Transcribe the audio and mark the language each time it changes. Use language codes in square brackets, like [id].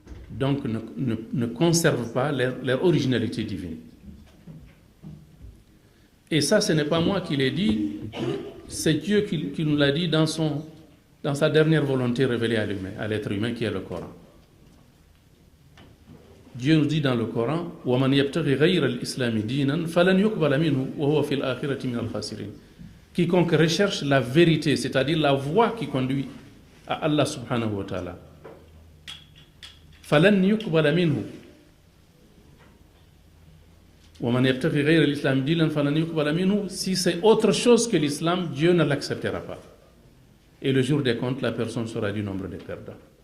[fr] Donc ne conservent pas leur originalité divine. Et ça, ce n'est pas moi qui l'ai dit, c'est Dieu qui nous l'a dit dans sa dernière volonté révélée à l'être humain, qui est le Coran. Dieu nous dit dans le Coran, [ar] وَمَنْ يَبْتَغِ غَيْرَ الْإِسْلَامِ دِينًا فَلَنْ يُقْبَلَ مِنْهُ وَهُوَ فِي الْآخِرَةِ مِنَ الْخَاسِرِينَ. [fr] Quiconque recherche la vérité, c'est-à-dire la voie qui conduit à Allah subhanahu wa ta'ala, [ar] فَلَنْ يُقْبَلَ مِنْهُ وَمَنْ يَبْتَغِ غَيْرَ الْإِسْلَامِ دِينًا فَلَنْ يُقْبَلَ مِنْهُ. [fr] Si c'est autre chose que l'islam, Dieu ne l'acceptera pas. Et le jour des comptes, la personne sera du nombre des perdants.